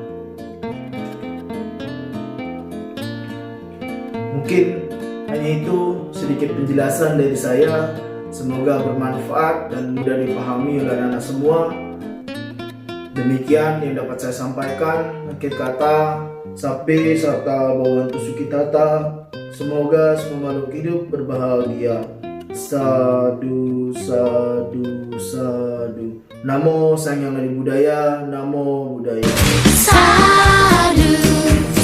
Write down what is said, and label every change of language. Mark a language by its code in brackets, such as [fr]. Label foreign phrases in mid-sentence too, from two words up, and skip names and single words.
[id] Mungkin hanya itu sedikit penjelasan dari saya. Semoga bermanfaat dan mudah dipahami oleh anak-anak semua. Demikian yang dapat saya sampaikan. Akhir kata, [pi] sapi serta bawantu sukitata. [id] Semoga semua makhluk hidup berbahagia. [pi] Sadu, sadu, sadu. Namo Sang Hyang Adi Budaya. Namo Buddhaya. Sadu.